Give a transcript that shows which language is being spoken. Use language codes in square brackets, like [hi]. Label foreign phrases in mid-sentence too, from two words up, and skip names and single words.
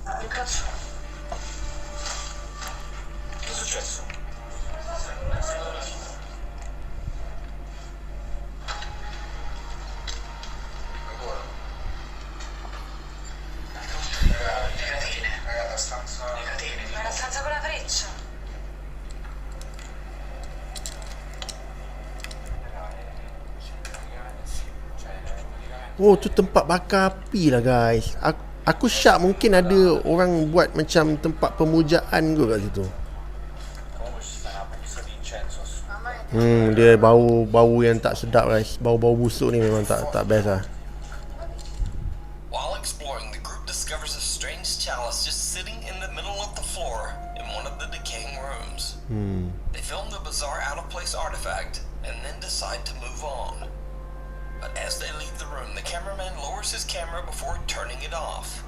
[it] cazzo? Che è successo? Ancora? Le catene. La stanza... Le catene. Ma la stanza con la freccia. [ms] Oh, tu tempat bakar api lah guys. Aku syak mungkin ada orang buat macam tempat pemujaan ke kat situ. Dia bau yang tak sedap guys. Bau busuk ni memang tak best lah. [en] While exploring, the group discovers a strange chalice just sitting in the middle of the floor in one of the decaying rooms. They film the bizarre out-of-place artifact and then decide to move on. But as they leave the room, the cameraman lowers his camera before turning it off.